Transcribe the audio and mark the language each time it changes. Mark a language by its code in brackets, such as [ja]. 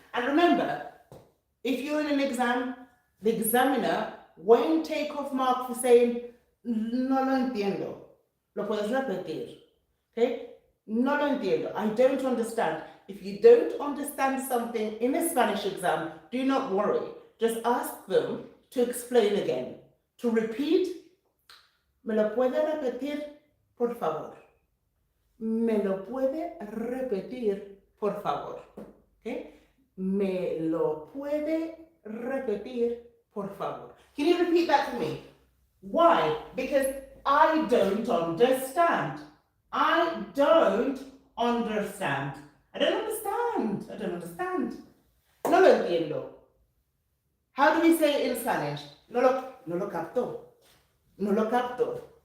[en] And remember, if you're in an exam, the examiner won't take off mark for saying, [es] no lo entiendo. Lo puedes repetir. Okay? No lo entiendo. [en] I don't understand. If you don't understand something in a Spanish exam, do not worry. Just ask them to explain again. To repeat, [es] ¿me lo puede repetir, por favor? ¿Me lo puede repetir, por favor? Okay? ¿Me lo puede repetir, por favor? [en] Can you repeat that for me? Why? Because I don't understand. I don't understand. I don't understand. I don't understand. [es] No lo entiendo. [en] How do we say it in Spanish? [es] No lo capto. No lo capto.